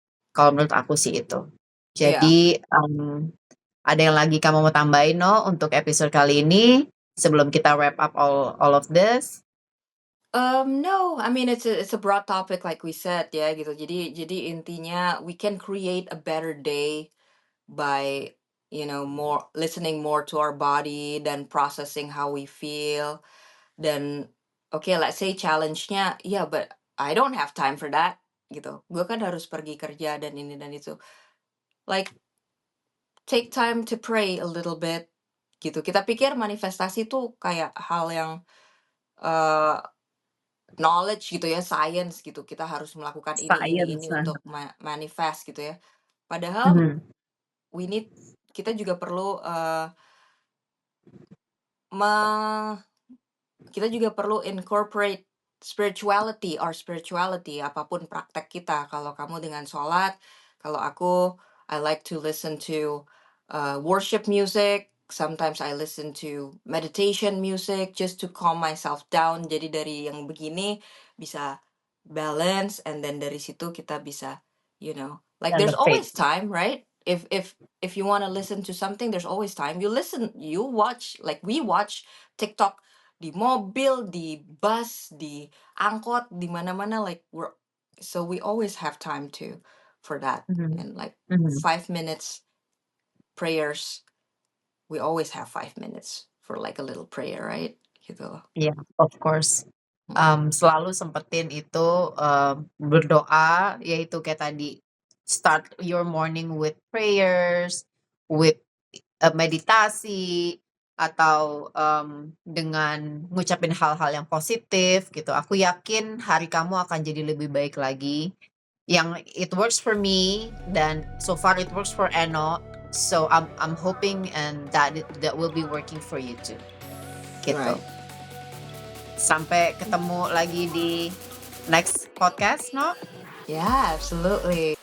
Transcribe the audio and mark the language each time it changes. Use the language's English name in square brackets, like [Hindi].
[Indonesian] Kalau menurut aku sih itu. [English] Yeah. [Indonesian] Jadi, ada yang lagi kamu mau tambahin, No, untuk episode kali ini sebelum kita [English] wrap up all of this? No, I mean it's a broad topic like we said ya gitu. [Indonesian] Jadi intinya [English] we can create a better day by more listening more to our body dan processing how we feel dan okay, let's say challenge-nya yeah, but I don't have time for that gitu. [Indonesian] Gue kan harus pergi kerja dan ini dan itu. [English] Like take time to pray a little bit gitu. [Indonesian] Kita pikir manifestasi tuh kayak hal yang uh, knowledge gitu ya, science gitu. Kita harus melakukan ini [English] Science, [Indonesian] untuk manifest gitu ya. Padahal mhm, [English] we need [Indonesian] kita juga perlu me kita juga perlu incorporate spirituality, apapun praktek kita. Kalau kamu dengan sholat, kalau aku, [English] I like to listen to worship music. Sometimes I listen to meditation music just to calm myself down. [Indonesian] Jadi dari yang begini bisa balance, [English] and then [Indonesian] dari situ kita bisa, like [English] and there's the faith. always time, right? If you want to listen to something, there's always time. You watch, like we watch TikTok [Indonesian] di mobil, di bus, di angkot, di mana-mana, [English] like we always have time for that. Mhm, And like mhm. 5 minutes prayers, we always have 5 minutes for like a little prayer, right? [Indonesian] Gitu loh. [English] Iya, of course. Mm-mm. [Indonesian] Selalu sempetin itu, berdoa, yaitu kayak tadi, [English] start your morning with prayers, [Indonesian] with, meditasi, atau, dengan ngucapin hal-hal yang positif gitu. Aku yakin hari kamu akan jadi lebih baik lagi. [English] Yang it works for me dan so far it works for Eno, so I'm hoping and that will be working for you too, gitu. Right. [Indonesian] Sampai ketemu lagi di [English] next podcast, [Indonesian] No? [English] Yeah, absolutely.